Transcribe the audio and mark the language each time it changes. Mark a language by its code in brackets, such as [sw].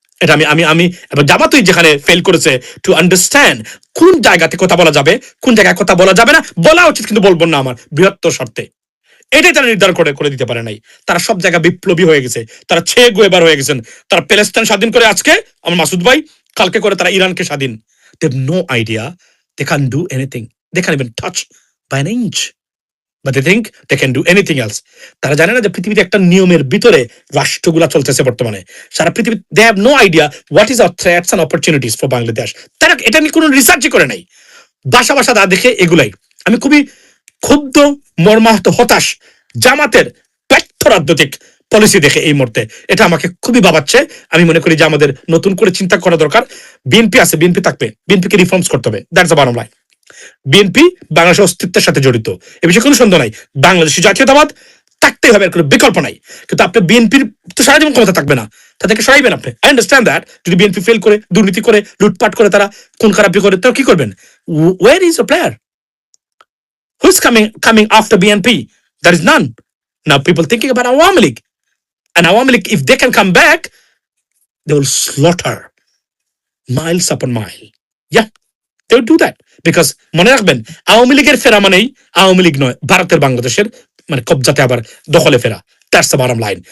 [bn] এটা আমি এবং জামাতই যেখানে ফেল করেছে টু আন্ডারস্ট্যান্ড কোন জায়গাতে কথা বলা যাবে, কোন জায়গায় কথা বলা যাবে না, বলা উচিত কিন্তু বলবো না আমার বৃহত্তর স্বার্থে, এটাই তারা নির্ধারণ করে দিতে পারে নাই। তারা সব জায়গায় বিপ্লবী হয়ে গেছে, তারা ছে গোয়েবার হয়ে গেছেন, তারা প্যালেস্টাইন স্বাধীন করে আজকে, আমার মাসুদ ভাই, কালকে করে তারা ইরানকে স্বাধীন। [en] They have no idea, they can't do anything, they can't even touch by an inch, but they think they can do anything else. [bn] তারা জানে না যে পৃথিবীতে একটা নিয়মের ভিতরে রাষ্ট্রগুলা চলতেছে বর্তমানে সারা পৃথিবী। [en] they have no idea what is our threats and opportunities for Bangladesh. [bn] তারা এটা নিয়ে কোনো রিসার্চই করে নাই, বাসা দা দেখে এগুলাই। আমি খুবই ক্ষুব্ধ, মর্মাহত, হতাশ জামাতের ব্যর্থ রাজনৈতিক পলিসি দেখে এই মুহূর্তে। এটা আমাকে খুবই ভাবাচ্ছে। আমি মনে করি যে আমাদের নতুন করে চিন্তা করা দরকার। বিএনপি আছে, বিএনপি থাকবে, বিএনপিকে রিফর্মস করতে হবে, [en] That's the bottom line. [bn] BNP বাংলাদেশের অস্তিত্বের সাথে জড়িত, এ বিষয়ে কোনো সন্দেহ নাই। বাংলাদেশি জাতীয়তাবাদ থাকতেই হবে, এর কোনো বিকল্প নাই। কিন্তু আপনি বিএনপির তো সারা জীবন ক্ষমতা থাকবে না, তাদেরকে সরাইবেন আপনি। [en] I understand that. [bn] যদি বিএনপি ফেল করে, দুর্নীতি করে, লুটপাট করে, তারা খুন খারাপি করে, তারা কি করবেন? [en] Where is a player? Who's coming after BNP? There is none. Now people thinking about Awami League. And Awami League, if they can come back, they will slaughter miles upon mile. Yeah, they would do that. [bn] Because মনে রাখবেন আওয়ামী লীগের ফেরা মানেই আওয়ামী লীগ নয়, ভারতের বাংলাদেশের মানে কবজাতে আবার দখলে ফেরা। [en] That's the bottom line.